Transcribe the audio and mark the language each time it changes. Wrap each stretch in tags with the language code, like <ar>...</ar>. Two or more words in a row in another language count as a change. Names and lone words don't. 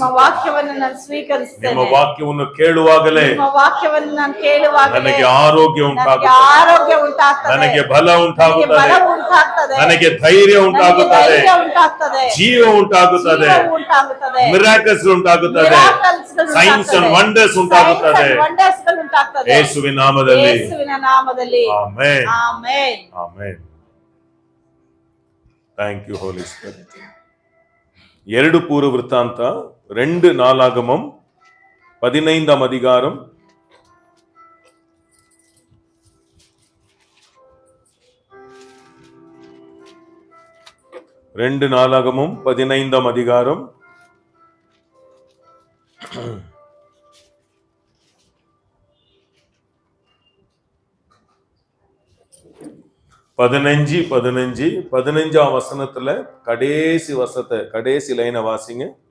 <kn>ನಿಮ್ಮ ವಾಕ್ಯವನ್ನು ಕೇಳುವಾಗಲೇ ನನಗೆ ಆರೋಗ್ಯ ಉಂಟಾಗುತ್ತದೆ, ನನಗೆ ಬಲ ಉಂಟಾಗುತ್ತದೆ, ನನಗೆ ಧೈರ್ಯ ಉಂಟಾಗುತ್ತದೆ, ಜೀವ ಉಂಟಾಗುತ್ತದೆ, ಮಿರಾಕಲ್ಸ್ ಉಂಟಾಗುತ್ತದೆ,</kn> <en>signs and wonders</en> <kn>ಉಂಟಾಗುತ್ತದೆ ಯೇಸುವಿನ ನಾಮದಲ್ಲಿ.</kn> <en>ಆಮೆನ್, ಆಮೆನ್. Thank you Holy Spirit.</en> <ta>2 பூர்வ விருத்தாந்த 2 நாளாகமம் 15ஆம் அதிகாரம் 2 நாளாகமம் 15ஆம் அதிகாரம் 15ஆம் வசனத்துல கடைசி லைனை வாசிங்க.</ta>